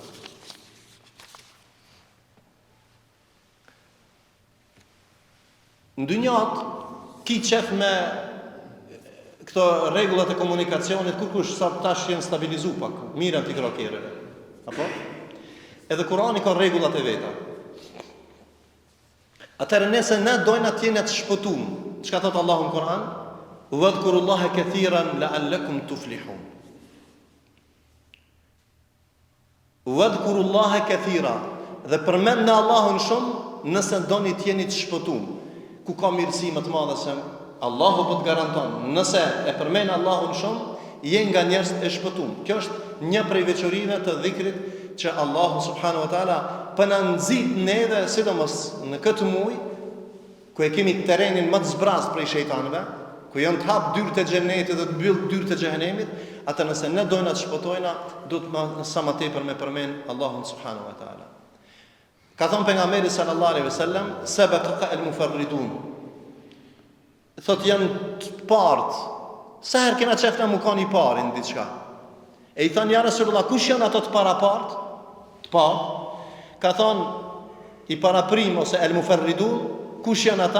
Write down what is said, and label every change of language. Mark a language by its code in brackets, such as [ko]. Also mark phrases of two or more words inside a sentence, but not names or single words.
[sq] Në dynjat, ki qef me këto regullat e komunikacionit, kush sa tash jenë stabilizu pak, mirën t'i krakereve. Apo? Edhe Kurani ka regullat e veta. Atëherë nëse ne dojnë atjene të shpëtum, çka thot Allahu në Kur'an? [ar] واذكروا الله كثيرا لعلكم تفلحون. واذكروا الله كثيرا, [sq] dhe përmend në Allahun shumë nëse doni të jeni të shpëtum. Ku ka mirësi më të madhe se Allahu po të garanton, nëse e përmend Allahun shumë, je nga njerëz e shpëtuar. Kjo është një prej veçorive të dhikrit që Allahu [ar] سبحانه وتعالى [sq] po na nxit neve, sidomos në këtë muaj ku e kemi terrenin më të zbrazë prej shejtanëve, ku janë të hap dyert e xhenetit dhe të mbyll dyert e xhenemit, atë nëse ne dojna të shpëtojna, duhet sa më tepër me përmend Allahun [ar] سبحانه وتعالى. [sq] Ka thënë pejgamberi [ar] صلى الله عليه وسلم سبق المفردون. [sq] Thot janë të parë. Sa herë kena qefna mu kanë i parë në diçka. E i thënë ja Rasulullah, kush janë ato të para parë? Të parë. Ka thënë i para prim ose al-mufarridun, kush janë ata?